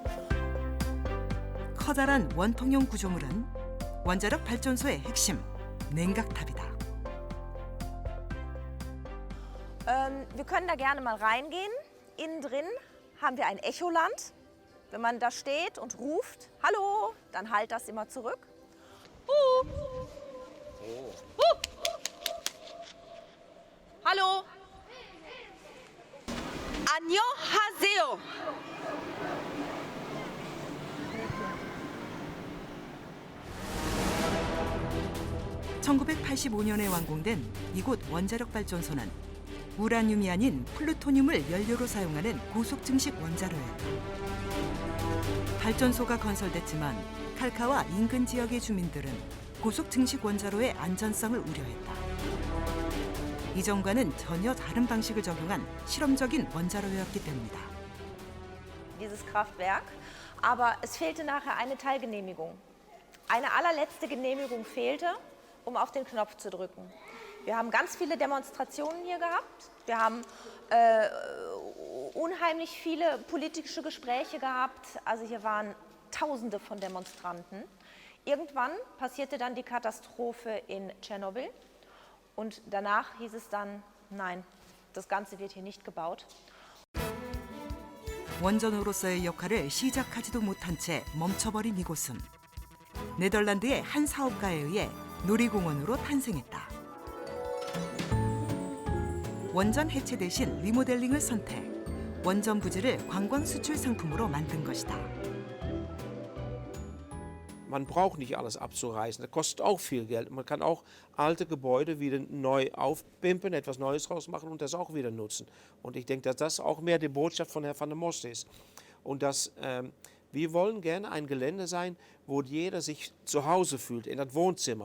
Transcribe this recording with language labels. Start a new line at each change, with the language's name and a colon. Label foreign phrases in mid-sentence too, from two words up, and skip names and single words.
Korean: 커다란 원통형 구조물은 원자력 발전소의 핵심, 냉각탑이다.
German: Wir können da gerne mal reingehen. Innen drin haben wir ein Echoland. Wenn man da steht und ruft, hallo, dann hallt das immer zurück. Hallo.
Korean: 안녕하세요. 1985년에 완공된 이곳 원자력 발전소는 우라늄이 아닌 플루토늄을 연료로 사용하는 고속 증식 원자로였다. 발전소가 건설됐지만 칼카와 인근 지역의 주민들은 고속 증식 원자로의 안전성을 우려했다. 이전과는 전혀 다른 방식을 적용한 실험적인 원자로였기 때문이다.
German: Dieses Kraftwerk, aber es fehlte nachher eine Teilgenehmigung. Eine allerletzte Genehmigung fehlte, um auf den Knopf zu drücken. Wir haben ganz viele Demonstrationen hier gehabt. Wir haben unheimlich viele politische Gespräche gehabt. Also hier waren Tausende von Demonstranten. Irgendwann passierte dann die Katastrophe in Tschernobyl. Und danach hieß es dann, nein, das Ganze wird hier nicht gebaut.
Korean: 원전으로서의 역할을 시작하지도 못한 채 멈춰버린 이곳은 네덜란드의 한 사업가에 의해 놀이공원으로 탄생했다. 원전 해체 대신 리모델링을 선택, 원전 부지를 관광 수출 상품으로 만든 것이다.
German: Man braucht nicht alles abzureißen, das kostet auch viel Geld. Man kann auch alte Gebäude wieder neu aufpimpen, etwas Neues draus machen und das auch wieder nutzen. Und ich denke, dass das auch mehr die Botschaft von Herrn van der Most ist. Und dass wir wollen gerne ein Gelände sein, wo jeder sich zu Hause fühlt, in das Wohnzimmer.